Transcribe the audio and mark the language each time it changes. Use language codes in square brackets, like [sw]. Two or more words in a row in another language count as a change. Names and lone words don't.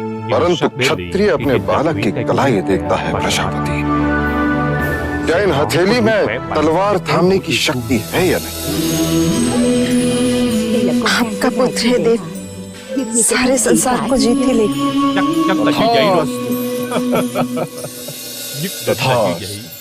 [hi] परंतु क्षत्रिय अपने बालक की कलाई देखता है प्रजापति। क्या इन हथेली में तलवार थामने की शक्ति है या नहीं? आपका पुत्र है देव, सारे संसार को जीत के ले। [vi] Chắc là như vậy rồi. Nhất định là như vậy.